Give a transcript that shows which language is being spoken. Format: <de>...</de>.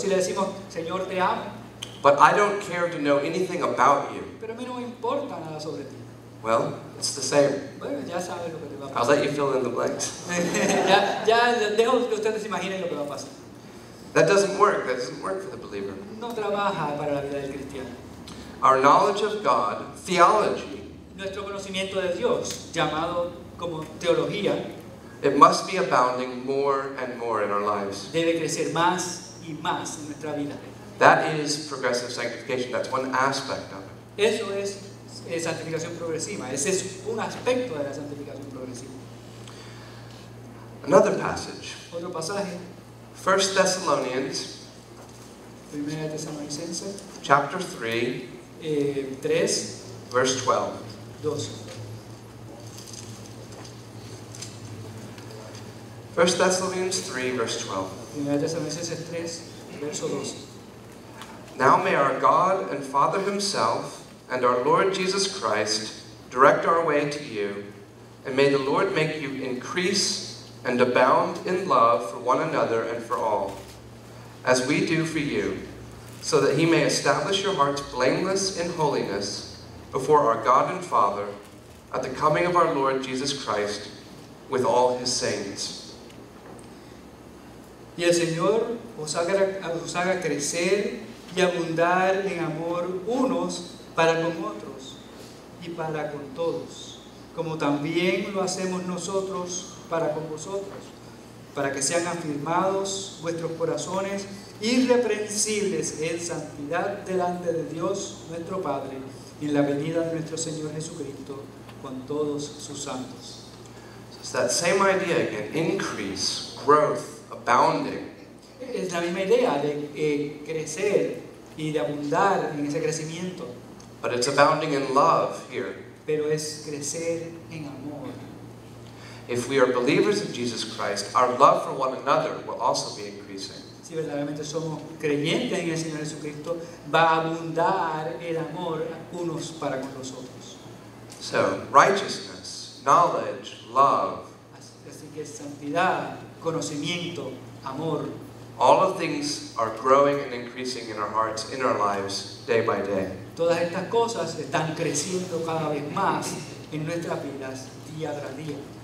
<es>Si le decimos, Señor te amo,</es> <en>but I don't care to know anything about you,</en> <es>pero a mí no me importa nada sobre ti,</es> <en>well, it's the same.</en> <es>bueno, ya sabes lo que te va a</es> <en>I'll</en> <es>pasar.</es> <en>let you fill in the blanks.</en> <es>ya dejo que ustedes se imaginen lo que va a pasar.</es> <en>That doesn't work. That doesn't work for the believer.</en> <es>No trabaja para la vida del cristiano.</es> <en>Our knowledge of God, theology,</en> <es>Nuestro conocimiento de Dios, llamado como teología,</es> <en>it must be abounding more and more in our lives.</en> <es>debe crecer más y más en nuestra vida.</es> <en>That is progressive sanctification. That's one aspect of it.</en> <es>Eso es santificación progresiva. Ese es un aspecto de la santificación progresiva.</es> <en>Another passage,</en> <es>Otro pasaje,</es> <en>1 Thessalonians</en> <es>1 Tesalonicenses</es> <en>chapter 3,</en> <es>3,</es> <en>verse 12.</en> <es>12.</es> <en>1 Thessalonians 3, verse 12.</en> <es>1 Tesalonicenses 3, verso 12.</es> <en>Now may our God and Father himself and our Lord Jesus Christ direct our way to you, and may the Lord make you increase and abound in love for one another and for all, as we do for you, so that he may establish your hearts blameless in holiness before our God and Father at the coming of our Lord Jesus Christ with all his saints.</en> <es>Y el Señor os haga crecer y abundar en amor unos para con otros y para con todos, como también lo hacemos nosotros para con vosotros, para que sean afirmados vuestros corazones irreprensibles en santidad delante de Dios nuestro Padre, en la venida de nuestro Señor Jesucristo con todos sus santos.</es> <en>So it's that same idea again, increase, growth, abounding.</en> <es>Es la misma idea de crecer y de abundar en ese crecimiento,</es> <en>But it's abounding in love here.</en> <es>pero es crecer en amor.</es> <en>If we are believers of Jesus Christ, our love for one another will also be increasing.</en> <es>Si verdaderamente somos creyentes en el Señor Jesucristo, va a abundar el amor unos para con los otros.</es> <en>So, righteousness, knowledge, love,</en> <es>Así que santidad, conocimiento, amor,</es> <en>All of things are growing and increasing in our hearts, in our lives, day by day.</en> <es>Todas estas cosas están creciendo cada vez más en nuestras vidas día tras día.</es>